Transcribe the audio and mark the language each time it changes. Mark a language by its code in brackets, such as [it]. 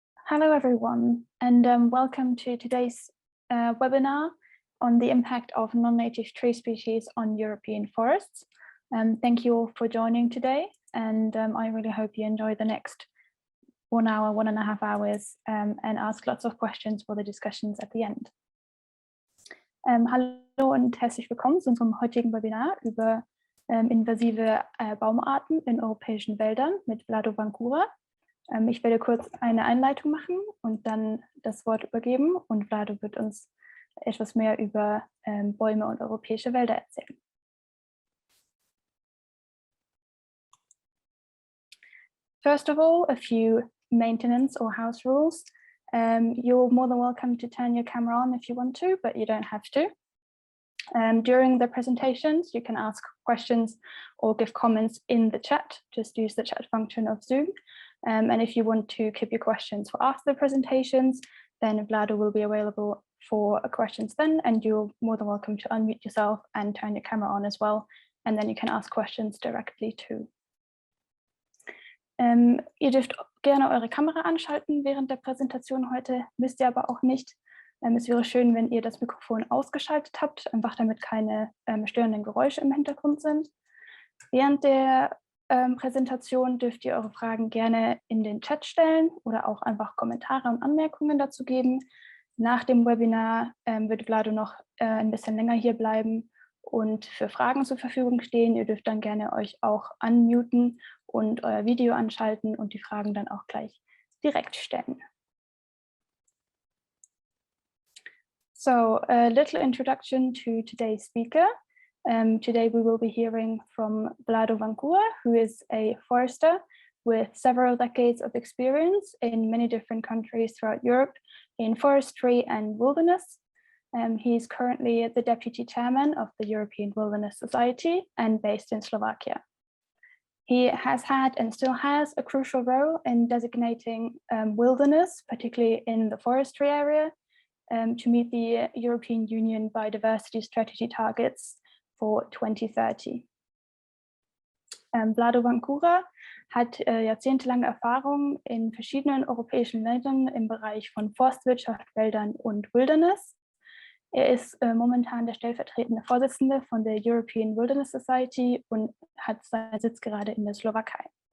[en] Hello, everyone, and welcome to today's webinar on the impact of non-native tree species on European forests. Thank you all for joining today, and I really hope you enjoy the next 1 hour, 1.5 hours, and ask lots of questions for the discussions at the end. [de] Hallo und herzlich willkommen zu unserem heutigen Webinar über invasive Baumarten in europäischen Wäldern mit Vlado Vancura. Ich werde kurz eine Einleitung machen und dann das Wort übergeben, und Vlado wird uns etwas mehr über Bäume und europäische Wälder erzählen. [en] First of all, a few maintenance or house rules. You're more than welcome to turn your camera on if you want to, but you don't have to. During the presentations, you can ask questions or give comments in the chat. Just use the chat function of Zoom. And if you want to keep your questions for after the presentations, then Vlado will be available for questions then, and you're more than welcome to unmute yourself and turn your camera on as well, and then you can ask questions directly too. [de] Ihr dürft gerne eure Kamera anschalten während der Präsentation heute, müsst ihr aber auch nicht. Es wäre schön, wenn ihr das Mikrofon ausgeschaltet habt, einfach damit keine störenden Geräusche im Hintergrund sind. Während der Präsentation dürft ihr eure Fragen gerne in den Chat stellen oder auch einfach Kommentare und Anmerkungen dazu geben. Nach dem Webinar wird Vlado noch ein bisschen länger hier bleiben und für Fragen zur Verfügung stehen. Ihr dürft dann gerne euch auch unmuten und euer Video anschalten und die Fragen dann auch gleich direkt stellen. [en] So, a little introduction to today's speaker. Today we will be hearing from Vlado Vancura, who is a forester with several decades of experience in many different countries throughout Europe in forestry and wilderness. He is currently the deputy chairman of the European Wilderness Society and based in Slovakia. He has had and still has a crucial role in designating wilderness, particularly in the forestry area, to meet the European Union biodiversity strategy targets for 2030. [de] Vlado Vancura hat jahrzehntelange Erfahrung in verschiedenen europäischen Ländern im Bereich von Forstwirtschaft, Wäldern und Wilderness. Er ist momentan der stellvertretende Vorsitzende von der European Wilderness Society und hat seinen Sitz gerade in der Slowakei.